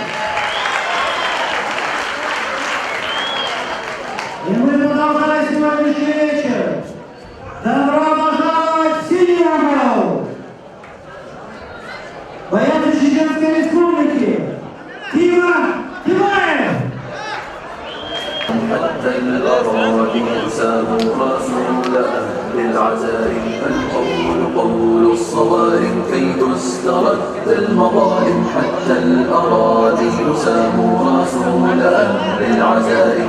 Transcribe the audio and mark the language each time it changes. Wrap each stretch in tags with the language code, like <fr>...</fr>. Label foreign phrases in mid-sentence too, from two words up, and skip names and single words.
<ru>И мы продолжаем сегодняшний вечер. Добро пожаловать в синий угол. Боец Чеченской Республики Тима Тимаев.</ru> <ar>حتى الأراضي ساموا رسول أهل العزائم. القول قول الصوارم كي تسترد المظالم حتى الأراضي ساموا رسول أهل العزائم.</ar>